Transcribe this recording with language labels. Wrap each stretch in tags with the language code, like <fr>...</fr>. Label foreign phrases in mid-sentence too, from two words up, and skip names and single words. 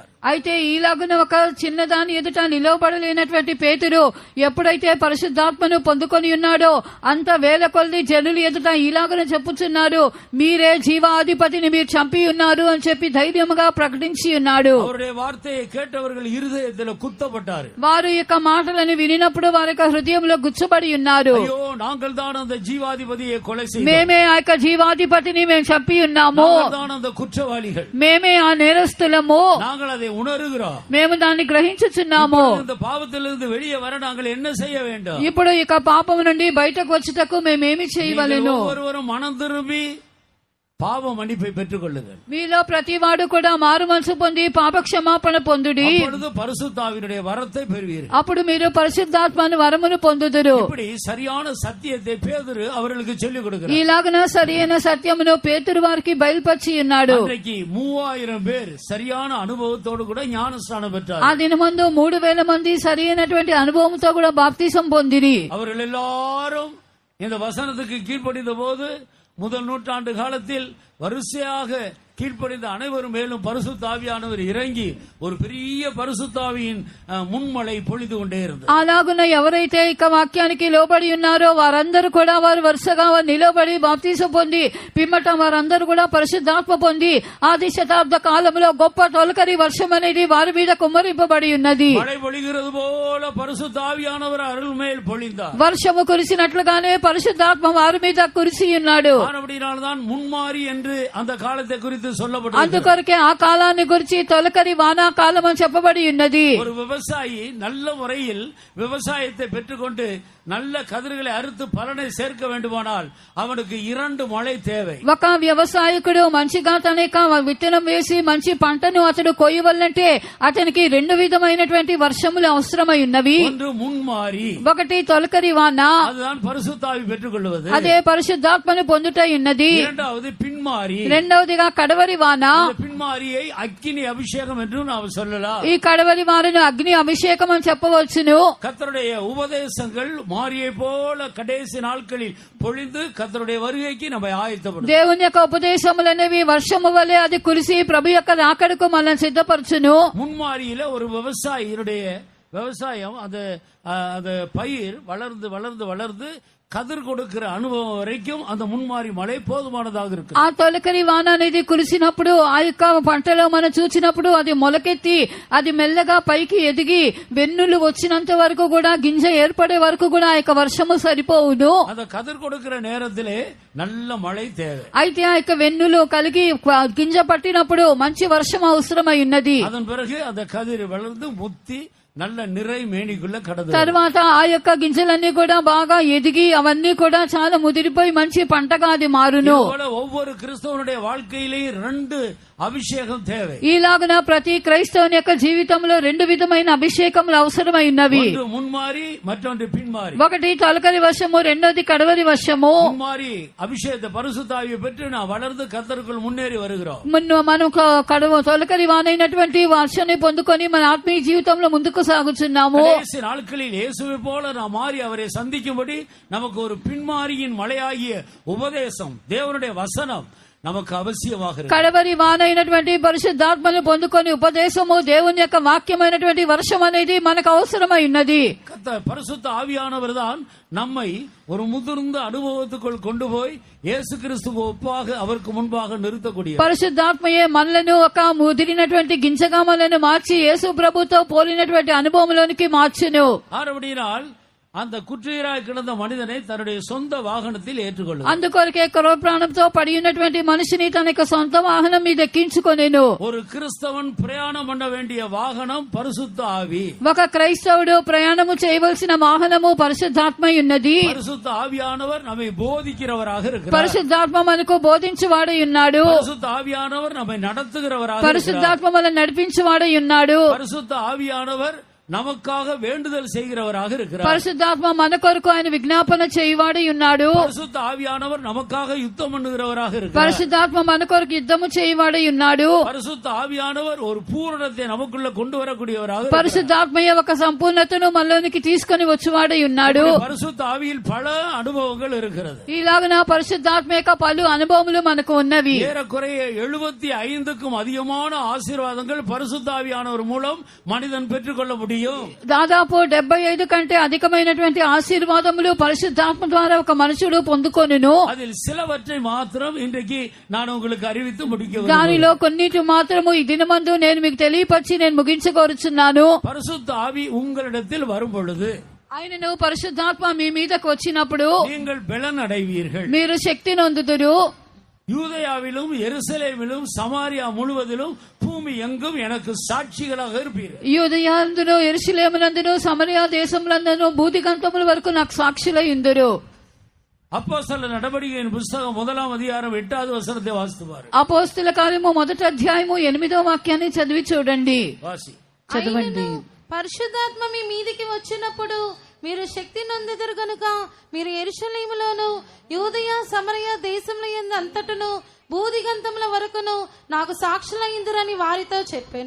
<te>అయితే ఈలాగున ఒక చిన్నదాని ఎదుట నిలవబడలేనటువంటి పేతురు ఎప్పుడైతే పరిశుద్ధాత్మను పొందుకొని ఉన్నాడో అంత వేల కొలది జనులు ఎదుట ఈలాగున చెప్పుచున్నారు, మీరే జీవాధిపతిని మీరు చంపి ఉన్నారు అని చెప్పి ధైర్యముగా ప్రకటించి ఉన్నాడు.</te> <ta>அவருடைய வார்த்தையை கேட்டவர்கள் இருதயத்தில் குத்தப்பட்டார்.</ta> <te>వారు యొక్క మాటలను వినినప్పుడు వారి యొక్క హృదయంలో గుచ్చబడి ఉన్నారు.</te> <ta>అయ్యో நாங்கள் தான் அந்த ஜீவாதிபதியை கொலை செய்தோம்,</ta> <te>మేమే ఆ యొక్క జీవాధిపతిని మేము చంపి ఉన్నాము,</te> <ta>நாங்கள் தான் அந்த குற்றவாளிகள்,</ta> <te>మేమే ఆ నేరస్తులము,</te> <ta>நாங்கள் அதை உணர்கிறோம்,</ta> <te>మేము దాన్ని గ్రహించుచున్నాము.</te> <ta>இந்த பாவத்திலிருந்து வெளியே வர நாங்கள் என்ன செய்ய வேண்டும்?</ta> <te>ఇప్పుడు ఇక పాపం నుండి బయటకు వచ్చుటకు మేమేమి చేయవలెను?</te> <ta>ஒவ்வொருவரும் மனம் திரும்பி பாவ மன்னிப்பை பெற்றுக் கொள்ளுங்கள்.</ta> <te>మీలో ప్రతివాడు కూడా మారు మనసు పొంది పాప క్షమాపణ పొందుడి,</te> <ta>அப்பொழுது பரிசுத்தாவினுடைய வரத்தை பெறுவீர்கள்.</ta> <te>అప్పుడు మీరు పరిశుద్ధాత్మను వరమును పొందుదురు.</te> <ta>இப்படி சரியான சத்தியத்தை பேதுரு அவர்களுக்கு சொல்லிக் கொடுக்கிறார்.</ta> <te>ఇలాగన సరైన సత్యమును పేతురు వారికి బయలుపరిచి ఉన్నాడు.</te> <ta>அன்றைக்கு 3000 பேர் சரியான అనుభవத்தோடு கூட ஞானஸ்நானம் பெற்றார்.</ta> <te>ఆ దినమందు 3000 మంది సరైనటువంటి అనుభవంతో కూడా బాప్తిసం పొందిరి.</te> <ta>அவர்கள் எல்லாரும் இந்த வசனத்துக்கு கீழ்ப்படிந்த போது முதல் நூற்றாண்டு காலத்தில் வரிசையாக கீழ்ப்படிந்த அனைவரும் மேலும் பரிசுத்த ஆவியானவர் இறங்கி ஒரு பெரிய பரிசுத்தாவியின் முன்மழை பொழிந்து கொண்டே இருந்தது.</ta> <te>అలాగున ఎవరైతే ఇక వాక్యానికి లోబడి ఉన్నారో వారందరూ కూడా వారు వరుసగా నిలబడి బాప్తిసం పొంది పిమ్మట వారందరూ కూడా పరిశుద్ధాత్మ పొంది ఆది శతాబ్ద కాలంలో గొప్ప తొలకరి వర్షం అనేది వారి మీద కుమ్మరింపబడి ఉన్నది.</te> <ta>மழை பொழிகிறது போல பரிசுத்த ஆவியானவர் அருள் மேல் பொழிந்தார்.</ta> <te>వర్షము కురిసినట్లుగానే పరిశుద్ధాత్మ వారి మీద కురిసి ఉన్నాడు.</te> <ta>ஆனபடியால்தான் முன்மாறி என்று அந்த காலத்தை குறித்து</ta> <te>అందుకొరకే ఆ కాలాన్ని గురించి తొలకరి వానాకాలం అని చెప్పబడి ఉన్నది.</te> <ta>ஒரு விவசாயி நல்ல முறையில் விவசாயத்தை பெற்றுக்கொண்டு நல்ல கதிர்களை அறுத்து பலனை சேர்க்க வேண்டுமானால் அவனுக்கு 2 மழை தேவை.</ta> <te>ఒక వ్యవసాయకుడు మంచిగా తన విత్తనం వేసి మంచి పంటను అతడు కొయ్యవల్లంటే అతనికి 2 విధమైనటువంటి వర్షములు అవసరమై ఉన్నవి.</te> <ta>ஒன்று முன்மாறி,</ta> <te>ఒకటి తొలకరి వాన,</te> <ta>அதுதான் பரிசுத்தாவி பெற்றுக்கொள்வது,</ta> <te>అదే పరిశుద్ధాత్మను పొందుట ఉన్నది.</te> <ta>இரண்டாவது பின்மாறி,</ta> <te>రెండవదిగా కడవరి వాన.</te> <ta>பின்மாரியை அக்கினி அபிஷேகம் என்று நாம் சொல்லலாம்.</ta> <te>ఈ కడవరి వానను అగ్ని అభిషేకం అని చెప్పవచ్చును.</te> <ta>கர்த்தருடைய உபதேசங்கள் மாரியை போல கடைசி நாட்களில் பொழிந்து கர்த்தருடைய வருகைக்கு நம்மை ஆயத்தப்படுத்தும்.</ta> <te>దేవుని యొక్క ఉపదేశములనేవి వర్షము వలె అది కురిసి ప్రభు యొక్క రాకడకు మనల్ని సిద్ధపరచును.</te> <ta>முன்மாரியில ஒரு விவசாயினுடைய விவசாயம் அந்த பயிர் வளர்ந்து வளர்ந்து வளர்ந்து கதிர் கொடுக்கிற அனுபவம் வரைக்கும் அந்த முன்மாரி மழை போதுமானதாக இருக்கு.</ta> <te>ఆ తొలకరి వాన అనేది కురిసినప్పుడు ఆ యొక్క పంటలో మనం చూసినప్పుడు అది మొలకెత్తి అది మెల్లగా పైకి ఎదిగి వెన్నులు వచ్చినంత వరకు కూడా గింజ ఏర్పడే వరకు కూడా ఆ యొక్క వర్షము సరిపోవును.</te> <ta>அந்த கதிர் கொடுக்கிற நேரத்திலே நல்ல மழை தேவை.</ta> <te>అయితే ఆ యొక్క వెన్నులు కలిగి గింజ పట్టినప్పుడు మంచి వర్షం అవసరమై ఉన్నది.</te> <ta>அதன் பிறகு அந்த கதிர் வளர்ந்து முத்தி நல்ல நிறை மேனிக்குள்ள கடந்து</ta> <te>తర్వాత ఆ యొక్క గింజలన్నీ కూడా బాగా ఎదిగి అవన్నీ కూడా చాలా ముదిరిపోయి మంచి పంటగా అది మారును.</te> <ta>ஒவ்வொரு கிறிஸ்தவனுடைய வாழ்க்கையிலேயும் 2 అభిషేకం தேவை.</ta> <te>ఈలాగున ప్రతి క్రైస్తవుని యొక్క జీవితంలో 2 విధమైన అభిషేకములు అవసరమై ఉన్నవి.</te> <ta>ஒன்று முன்மாரி, மற்றொன்று பின்மாரி.</ta> <te>ఒకటి తొలకరి వర్షము, రెండోది కడవరి వర్షము.</te> <ta>முன்மாரி அபிஷேகத்தை பரிசுத்த ஆவியை பெற்று நான் வளர்ந்து கர்த்தருக்குள் முன்னேறி வருகிறோம்.</ta> <te>మనం తొలకరి వానైనటువంటి వర్షాన్ని పొందుకొని మన ఆత్మీయ జీవితంలో ముందుకు సాగుతున్నాము.</te> <ta>கடைசி நாட்களில் இயேசுவை போல நாம் மாறி அவரை சந்திக்கும்படி நமக்கு ஒரு பின்மாரியின் மழையாகிய உபதேசம், தேவனுடைய வசனம் நமக்கு அவசியமாக இருக்கு.</ta> <te>కడవరి వానైనటువంటి పరిశుద్ధాత్మను పొందుకొని ఉపదేశము, దేవుని యొక్క వాక్యమైనటువంటి వర్షం అనేది మనకు అవసరమై ఉన్నది.</te> <ta>பரிசுத்த ஆவியானவர் தான் நம்மை ஒரு முதிர்ந்த அனுபவத்துக்குள் கொண்டு போய் இயேசு கிறிஸ்துவுக்கு ஒப்பாக அவருக்கு முன்பாக நிறுத்தக்கூடிய</ta> <te>పరిశుద్ధాత్మయే మనలను ఒక ముదిరినటువంటి గింజగా మనలను మార్చి యేసు ప్రభుతో పోలినటువంటి అనుభవంలోనికి మార్చును.</te> <ta>ஆனபடியால் அந்த குற்றீராய் கிடந்த மனிதனை தன்னுடைய சொந்த வாகனத்தில் ஏற்றுக்கொள்ளும்.</ta> <te>అందుకొరకే ప్రాణంతో పడి ఉన్నటువంటి మనిషిని తన యొక్క సొంత వాహనం మీద ఎక్కించుకొనెను.</te> <ta>ஒரு கிறிஸ்தவன் பிரயாணம் பண்ண வேண்டிய வாகனம் பரிசுத்த ஆவி.</ta> <te>ఒక క్రైస్తవుడు ప్రయాణము చేయవలసిన వాహనము పరిశుద్ధాత్మ ఉన్నది.</te> <ta>பரிசுத்த ஆவியானவர் நம்மை போதிக்கிறவராக இருக்கிறார்.</ta> <te>పరిశుద్ధాత్మ మనకు బోధించువాడై ఉన్నాడు.</te> <ta>பரிசுத்த ஆவியானவர் நம்மை நடத்துகிறவராக இருக்கிறார்.</ta> <te>పరిశుద్ధాత్మ మనల్ని నడిపించువాడై ఉన్నాడు.</te> <ta>பரிசுத்த ஆவியானவர் நமக்காக வேண்டுதல் செய்கிறவராக இருக்கிறார்.</ta> <te>పరిశుద్ధాత్మ మన కొరకు ఆయన విజ్ఞాపన చేయువాడై ఉన్నాడు.</te> <ta>பரிசுத்த ஆவியானவர் நமக்காக யுத்தம் பண்ணுகிறவராக இருக்கிறார்.</ta> <te>పరిశుద్ధాత్మ మన కొరకు యుద్ధము చేయువాడై ఉన్నాడు.</te> <ta>பரிசுத்த ஆவியானவர் ஒரு பூரணத்தை நமக்குள்ள கொண்டு வரக்கூடியவராக.</ta> <te>పరిశుద్ధాత్మయే ఒక సంపూర్ణతను మనలోనికి తీసుకొని వచ్చేవాడై ఉన్నాడు.</te> <ta>பரிசுத்த ஆவியில் பல அனுபவங்கள் இருக்கிறது.</ta> <te>ఇలాగన పరిశుద్ధాత్మ యొక్క పలు అనుభవములు మనకు ఉన్నవి.</te> <ta>ஏறக்குறைய 75க்கும் அதிகமான ஆசீர்வாதங்கள் பரிசுத்த ஆவியானவர் மூலம் மனிதன் பெற்றுக்கொள்ள முடியும்.</ta> <te>దాదాపు 75 కంటే అధికమైనటువంటి ఆశీర్వాదములు పరిశుద్ధాత్మ ద్వారా ఒక మనుషుడు పొందుకొనును.</te> <ta>அதில் சிலவற்றை மாத்திரம் இன்றைக்கு நான் உங்களுக்கு அறிவித்து முடிக்க</ta> <te>దానిలో కొన్నిటి మాత్రము ఈ దినమందు నేను మీకు తెలియపరిచి నేను ముగించగోరుచున్నాను.</te> <ta>பரிசுத்த ஆவி உங்களிடத்தில் வரும் பொழுது</ta> <te>ఆయనను పరిశుద్ధాత్మ మీ మీదకు వచ్చినప్పుడు</te> <ta>நீங்கள் பலன் அடைவீர்கள்.</ta> <te>మీరు శక్తి నొందుదురు.</te> <ta>யூதேயாவிலும் எருசலேமிலும் சமாரியா முழுவதிலும் பூமி எங்கும் எனக்கு சாட்சிகளாக இருப்பீர்கள்.</ta> <te>యూదయయందును యెరూషలేమునందును సమరయ దేశములందును భూదిగంతముల వరకు నాకు సాక్షులై ఉందురు.</te> <ta>அப்போஸ்தலர் நடவடிக்கையின் புத்தகம் 1ஆம் அதிகாரம் 8வது வசனத்தை வாசித்து பாருங்கள்.</ta> <te>అపోస్తల కార్యము 1వ అధ్యాయము 8వ వాక్యాన్ని చదివి చూడండి. చదవండి. పరిశుద్ధాత్మ మీ మీదికి వచ్చినప్పుడు మీరు శక్తి నొందెదరు గనుక మీరు యెరూషలేములోను యూదయ సమరయ దేశముల యందు అంతటను பூதிகந்தமுல வரைக்குను నాకు సాక్షులైందురని వారితో చెప్పాను.</te>